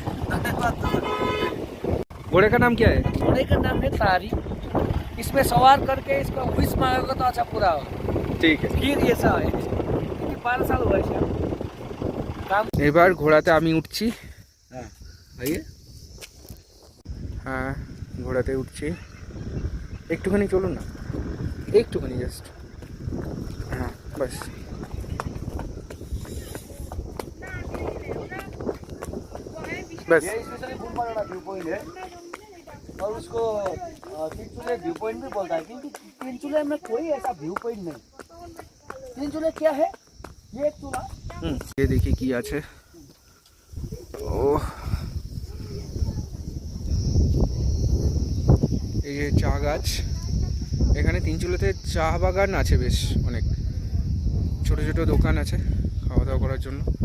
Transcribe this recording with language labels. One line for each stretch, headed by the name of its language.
Hindi: धन्यवाद। घोड़े का नाम क्या है? घोड़े का नाम है तारी, इसमें सवार करके इसका विश मांगोगे तो अच्छा पूरा होगा। ठीक है। फिर ऐसा है, क्योंकि 12 साल हुआ है काम।
Bangla: এবার ঘোড়াতে আমি উঠছি।
Hindi: हाँ आइए।
Bangla: হ্যাঁ ঘোড়াতে উঠছি, একটুখানি চলুন না, একটুখানি জাস্ট, হ্যাঁ বাস।
Hindi: बस ये स्पेशली बुलपाड़ा व्यू पॉइंट है और उसको तीनचूले व्यू पॉइंट भी बोलता है, क्योंकि तीनचूले में कोई ऐसा व्यू पॉइंट नहीं। तीनचूले क्या है, ये एक चूल्हा, ये देखिए
Bangla: কি আছে। ও এই যে চা গাছ, এখানে তিনচুলেতে চা বাগান আছে বেশ অনেক, ছোট ছোট দোকান আছে খাওয়া দাওয়া করার জন্য।